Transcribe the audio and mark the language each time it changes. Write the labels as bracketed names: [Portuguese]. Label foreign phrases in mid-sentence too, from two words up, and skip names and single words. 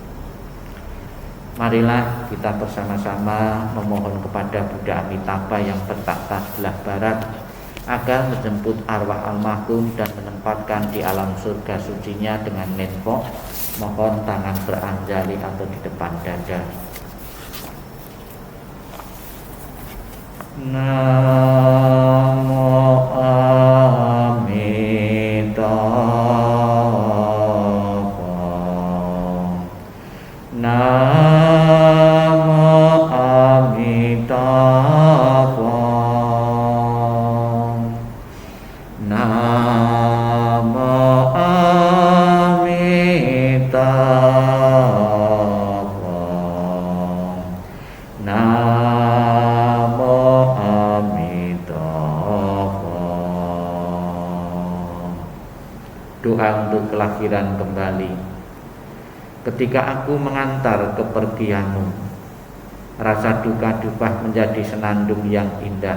[Indonesian] Marilah kita bersama-sama memohon kepada Buddha Amitabha yang bertakhta sebelah barat agar menjemput arwah almarhum dan menempatkan di alam surga sucinya dengan nenpok, mohon tangan beranjali atau di depan dada. [Sanskrit] Namo Amitabha. Namo Amitabha. Namo Amitabha. Namo Amitabha. [Indonesian] Doa untuk kelahiran kembali. Ketika aku mengantar kepergianmu, rasa duka duka menjadi senandung yang indah.